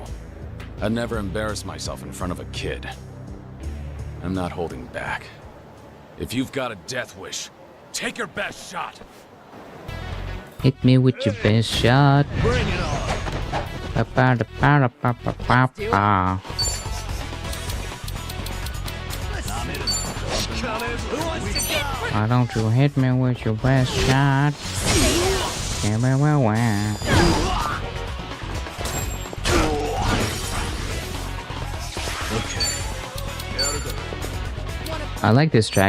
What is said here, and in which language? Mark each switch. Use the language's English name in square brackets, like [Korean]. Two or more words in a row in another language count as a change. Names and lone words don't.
[English] I'd never embarrass myself in front of a kid. I'm not holding back. If you've got a death wish, take your best shot. Hit me with your best shot. Bring it on. Pa-pa-da-pa-da-pa-pa-pa-pa. Why don't you hit me with your best shot? Yeah, well, well, well. I like this track.